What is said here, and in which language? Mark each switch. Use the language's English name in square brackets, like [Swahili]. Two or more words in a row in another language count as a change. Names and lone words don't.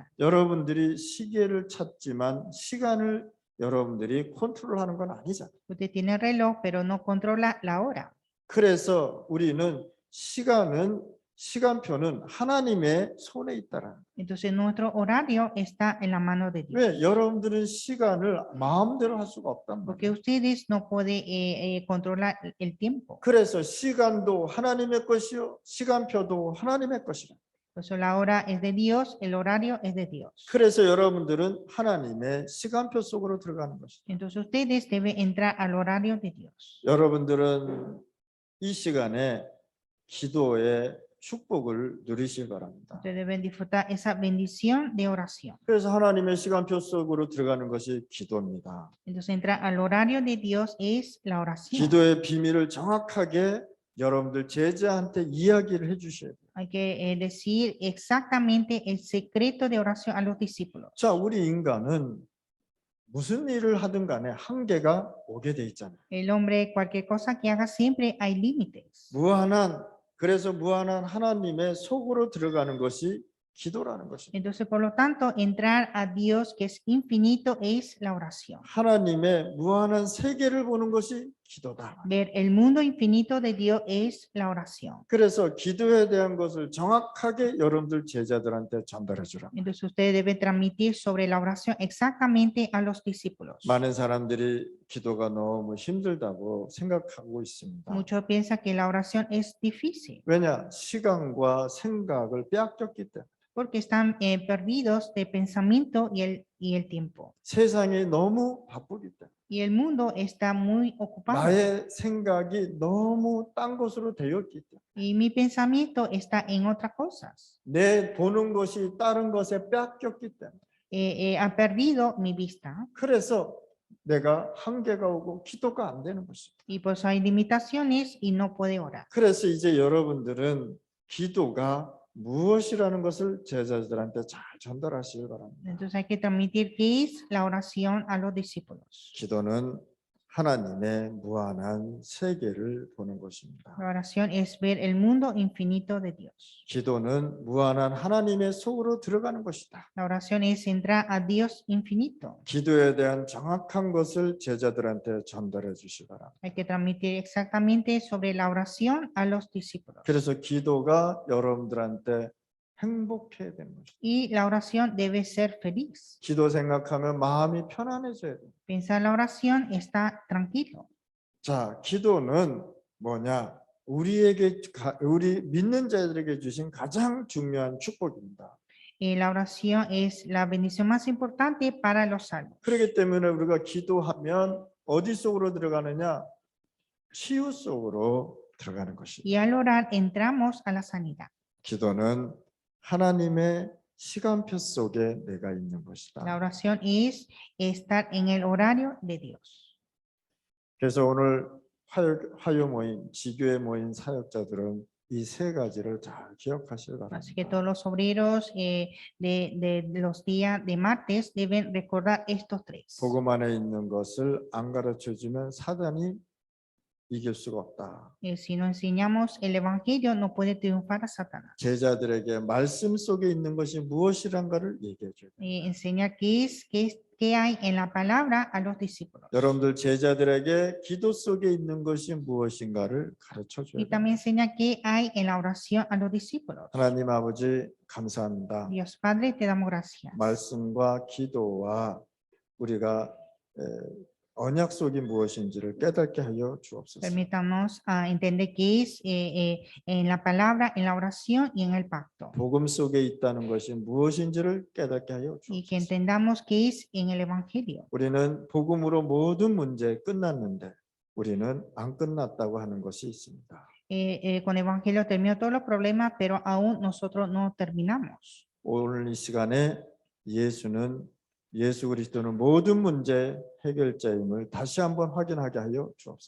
[Korean] 여러분들이 시계를 찾지만 시간을 여러분들이 컨트롤하는 건 아니잖아요. [Spanish] Usted tiene reloj, pero no controla la hora. [Korean] 그래서 우리는 시간표는 하나님의 손에 있다라는. [Spanish] Entonces nuestro horario está en la mano de Dios. [Korean] 왜 여러분들은 시간을 마음대로 할 수가 없단 [Spanish] Porque [Korean] 말이에요. [Spanish] ustedes no pueden controlar el tiempo. [Korean] 그래서 시간도 하나님의 것이요 시간표도 하나님의 것이라. [Spanish] Por eso la hora es de Dios, el horario es de Dios. [Korean] 그래서 여러분들은 하나님의 시간표 속으로 들어가는 것이죠. [Spanish] Entonces ustedes deben entrar al horario de Dios. [Korean] 여러분들은 이 시간에 기도의 축복을 누리시기 바랍니다. [Spanish] Ustedes deben disfrutar esa bendición de oración. [Korean] 그래서 하나님의 시간표 속으로 들어가는 것이 기도입니다. [Spanish] Entonces entrar al horario de Dios es la oración. [Korean] 기도의 비밀을 정확하게 여러분들 제자한테 이야기를 해주셔야 돼요. [Spanish] Hay que decir exactamente el secreto de oración a los discípulos. [Korean] 자, 우리 인간은 무슨 일을 하든 간에 한계가 오게 돼 있잖아요. [Spanish] El hombre, cualquier cosa que haga, siempre hay límites. [Korean] 그래서 무한한 하나님의 속으로 들어가는 것이 기도라는 것입니다. [Spanish] Entonces, por lo tanto, entrar a Dios que es infinito es la oración. [Korean] 하나님의 무한한 세계를 보는 것이 기도다. [Spanish] Ver el mundo infinito de Dios es la oración. [Korean] 그래서 기도에 대한 것을 정확하게 여러분들 제자들한테 전달해 주라. [Spanish] Entonces, ustedes deben transmitir sobre la oración exactamente a los discípulos. [Korean] 많은 사람들이 기도가 너무 힘들다고 생각하고 있습니다. [Spanish] Muchos piensan que la oración es difícil [Korean] 왜냐? 시간과 생각을 빼앗겼기 때문에. [Spanish] porque están perdidos de pensamiento y el tiempo. [Korean] 세상이 너무 바쁘기 때문에. [Spanish] Y el mundo está muy ocupado. [Korean] 나의 생각이 너무 딴 것으로 되었기 때문에. [Spanish] Y mi pensamiento está en otras cosas. [Korean] 내 보는 것이 다른 것에 빼앗겼기 때문에. [Spanish] Ha perdido mi vista. [Korean] 그래서 내가 한계가 오고 기도가 안 되는 것입니다. [Spanish] Y pues hay limitaciones y no puede orar. [Korean] 그래서 이제 여러분들은 기도가 무엇이라는 것을 제자들한테 잘 전달하시길 바랍니다. [Spanish] Entonces hay que transmitir qué es la oración a los discípulos. [Korean] 기도는 하나님의 무한한 세계를 보는 것입니다. [Spanish] La oración es ver el mundo infinito de Dios. [Korean] 기도는 무한한 하나님의 속으로 들어가는 것이다. [Spanish] La oración es entrar a Dios infinito. [Korean] 기도에 대한 정확한 것을 제자들한테 전달해 주시기 바랍니다. [Spanish] Hay que transmitir exactamente sobre la oración a los discípulos. [Korean] 그래서 기도가 여러분들한테 행복해야 되는 것입니다. [Spanish] Y la oración debe ser feliz. [Korean] 기도 생각하면 마음이 편안해져야 돼요. [Spanish] Pensar la oración está tranquilo. [Korean] 자, 기도는 뭐냐? 우리 믿는 자들에게 주신 가장 중요한 축복입니다. [Spanish] La oración es la bendición más importante para los salvos. [Korean] 그렇기 때문에 우리가 기도하면 어디 속으로 들어가느냐? 치유 속으로 들어가는 것입니다. [Spanish] Y al orar entramos a la sanidad. [Korean] 기도는 하나님의 시간표 속에 내가 있는 [Spanish] La [Korean] 것이다. [Spanish] oración es estar en el horario de Dios. [Korean] 그래서 오늘 화요 모임, 지교회 모임 사역자들은 이 세 가지를 잘 기억하시기 [Spanish] Así que [Korean] 바랍니다. [Spanish] todos los obreros de los días de martes deben recordar estos tres. [Korean] 복음 안에 있는 것을 안 가르쳐 주면 사단이 이길 수가 없다. [Spanish] Si no enseñamos el evangelio, no puede triunfar a Satanás. [Korean] 제자들에게 말씀 속에 있는 것이 무엇이란가를 얘기해 줘야 돼요. [Spanish] Enseñar qué hay en la palabra a los discípulos. [Korean] 여러분들 제자들에게 기도 속에 있는 것이 무엇인가를 가르쳐 줘야 [Spanish] Y [Korean] 돼요. [Spanish] también enseña qué hay en la oración a los discípulos. [Korean] 하나님 아버지 감사합니다. [Spanish] Dios Padre, te damos gracias. [Korean] 말씀과 기도와 우리가 언약 속이 무엇인지를 깨닫게 하여 주옵소서. [Spanish] Permítanos entender qué es en la palabra, en la oración y en el pacto. [Korean] 복음 속에 있다는 것이 무엇인지를 깨닫게 하여 [Spanish] Y que [Korean] 주옵소서. [Spanish] entendamos qué es en el evangelio. [Korean] 우리는 복음으로 모든 문제 끝났는데 우리는 안 끝났다고 하는 것이 있습니다. [Spanish] Con el evangelio terminó todos los problemas, pero aún nosotros no terminamos. [Korean] 오늘 이 시간에 예수 그리스도는 모든 문제 해결자임을 다시 한번 확인하게 하여 주옵소서.